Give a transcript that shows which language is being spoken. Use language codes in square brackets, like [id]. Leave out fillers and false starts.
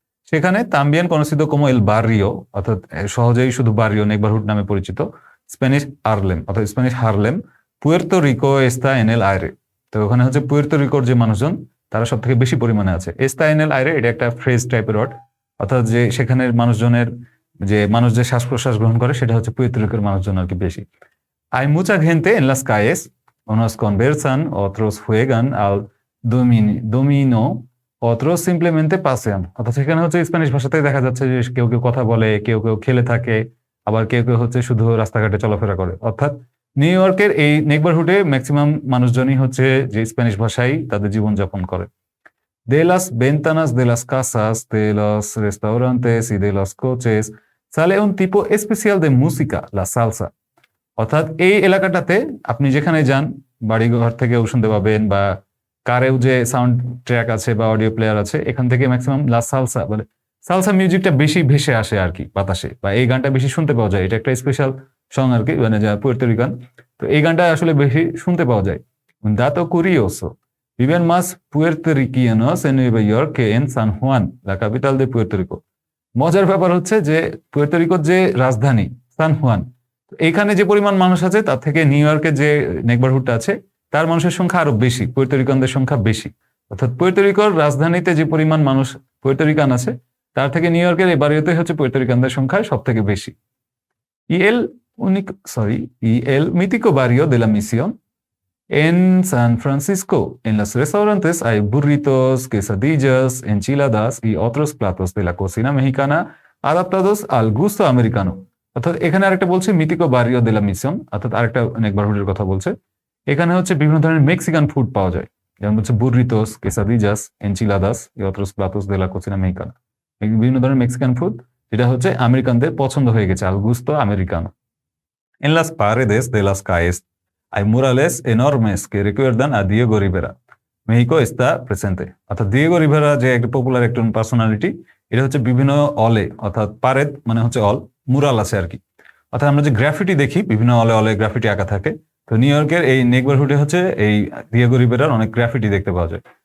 [bn] সেখানে [es] তাম্বিয়ান কনসিদো কোমো এল বারিও, [bn] অর্থাৎ সহজেই শুধু বারিও নেইবারহুড নামে পরিচিত, স্প্যানিশ হারলেম অর্থাৎ Spanish Harlem, Puerto Rico [es] এস্তা এনএল আইরে। [bn] তো ওখানে হচ্ছে পুয়ের্তো রিকোর যে মানুষজন তারা সব থেকে বেশি পরিমাণে আছে। [es] এস্তা এনএল আইরে [bn] এটা একটা ফ্রেজ টাইপের ওয়ার্ড, অর্থাৎ যে সেখানের মানুষজনের যে মানুষ যে শ্বাস প্রশ্বাস গ্রহণ করে সেটা হচ্ছে পুয়ের্তো রিকোর মানুষজন আর কি বেশি। [es] Hay mucha gente en las calles, unos conversan, otros juegan al dominó, otros simplemente pasean. [bn] অর্থাৎ সেখানে হচ্ছে স্প্যানিশ ভাষাতেই দেখা যাচ্ছে যে কেউ কেউ কথা বলে, কেউ কেউ খেলে থাকে, আবার কেউ কেউ হচ্ছে শুধু রাস্তাঘাটে চলাফেরা করে। অর্থাৎ নিউ ইয়র্কের এই নেইবারহুডে ম্যাক্সিমাম মানুষজনই হচ্ছে যে স্প্যানিশ ভাষায় তাদের জীবনযাপন করে। [es] De las ventanas de las casas, de los restaurantes y de los coches sale un tipo especial de música, la salsa. [bn] অর্থাৎ এই এলাকাটাতে আপনি যেখানে যান, বাড়িঘর থেকেও শুনতে পাবেন বা কারেও যে সাউন্ড ট্র্যাক আছে বা অডিও প্লেয়ার আছে, এখান থেকে ম্যাক্সিমাম লা সালসা বলে সালসা মিউজিকটা বেশি ভেসে আসে আর কি বাতাসে, বা এই গানটা বেশি শুনতে পাওয়া যায়। এটা একটা স্পেশাল সং আর কি, মানে যা পুয়ের্তো রিকান। তো এই গানটা আসলে বেশি শুনতে পাওয়া যায়। [es] দাতো কুরিওসো, viven más puertorriqueños en Nueva York que en San Juan, la capital de Puerto Rico. [bn] মজার ব্যাপার হচ্ছে যে পুয়ের্তো রিকোর যে রাজধানী সান হুয়ান, এইখানে যে পরিমাণ মানুষ আছে তার থেকে নিউ ইয়র্কের যে নেইবারহুডটা আছে তার মানুষের সংখ্যা আরো বেশি, পুয়ের্তো সংখ্যা বেশি। অর্থাৎ পুয়ের্তো রাজধানীতে যে পরিমাণ মানুষ পুয়ের্তো আছে তার থেকে নিউ ইয়র্কের এই বাড়িতে হচ্ছে পুয়ের্তো সংখ্যা সব থেকে বেশি। [es] y el único, [en] sorry, [es] y el mítico barrio de la Misión en San Francisco. En los restaurantes hay burritos, quesadillas, enchiladas y otros platos de la cocina mexicana adaptados al gusto americano. [bn] অর্থাৎ এখানে আরেকটা বলছে [es] মিতিকো বারিও দে লা মিশন, [bn] অর্থাৎ আরেকটা নেইবারহুডের কথা বলছে। এখানে হচ্ছে বিভিন্ন ধরনের মেক্সিকান ফুড পাওয়া যায়, যেমন হচ্ছে বুরিতোস, কেসাদিজাস, enchiladas [es] y otros platos de la cocina mexicana. [bn] বিভিন্ন ধরনের মেক্সিকান ফুড যেটা হচ্ছে আমেরিকানদের পছন্দ হয়ে গেছে, [es] আল গুস্তো আমেরিকানো। En las paredes de las calles hay murales enormes que recuerdan a Diego Rivera. México está presente. [bn] অর্থাৎ দিয়েগো রিভেরা যে একটা পপুলার একজন পার্সোনালিটি, এটা হচ্ছে বিভিন্ন অলে, অর্থাৎ পারেদ মানে হচ্ছে অল, মুরাল আছে আর কি। অর্থাৎ আমরা যে গ্রাফিটি দেখি, বিভিন্ন অলে অলে গ্রাফিটি আঁকা থাকে, তো নিউ ইয়র্কের এই নেইবারহুডে হচ্ছে এই দিয়েগো রিভেরার অনেক গ্রাফিটি দেখতে পাওয়া যায়।